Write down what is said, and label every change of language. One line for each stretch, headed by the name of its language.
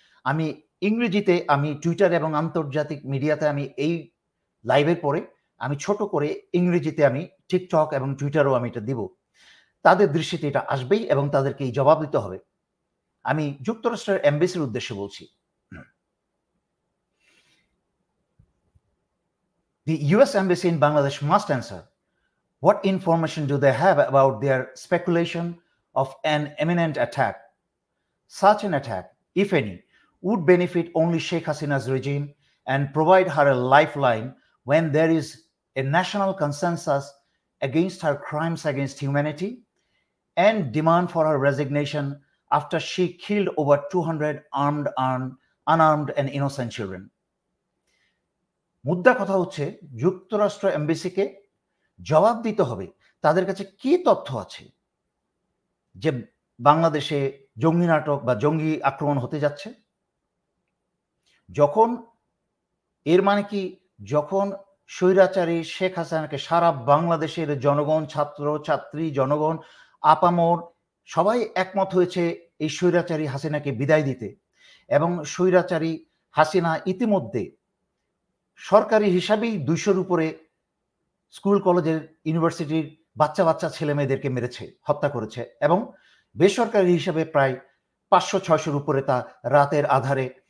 Bangla: আমি ইংরেজিতে, আমি টুইটার এবং আন্তর্জাতিক মিডিয়াতে আমি এই লাইভের পরে আমি ছোট করে ইংরেজিতে আমি টিকটক এবং টুইটারও আমি এটা দিব। তাদের দৃষ্টিতে এটা আসবেই এবং তাদেরকে এই জবাব দিতে হবে। আমি যুক্তরাষ্ট্রের এমবেসির উদ্দেশ্যে বলছি।
English: The US Embassy in Bangladesh must answer. What information do they have about their speculation of an imminent attack? Such an attack, if any, would benefit only Sheikh Hasina's regime and provide her a lifeline when there is a national consensus against her crimes against humanity and demand for her resignation after she killed over 200 unarmed and innocent children.
Bangla: মুদ্রা কথা হচ্ছে যুক্তরাষ্ট্র এমবেসিকে জবাব দিতে হবে তাদের কাছে কি তথ্য আছে যে বাংলাদেশে জঙ্গি নাটক বা জঙ্গি আক্রমণ হতে যাচ্ছে। যখন এর মানে কি, যখন স্বৈরাচারী শেখ হাসিনাকে সারা বাংলাদেশের জনগণ, ছাত্র ছাত্রী, জনগণ, আপামর সবাই একমত হয়েছে এই স্বৈরাচারী হাসিনাকে বিদায় দিতে, এবং স্বৈরাচারী হাসিনা ইতিমধ্যে সরকারি হিসাবেই 200-র উপরে স্কুল, কলেজের, ইউনিভার্সিটির বাচ্চা বাচ্চা ছেলে মেয়েদেরকে মেরেছে, হত্যা করেছে, এবং বেসরকারি হিসাবে প্রায় 500-600-র উপরে তা রাতের আধারে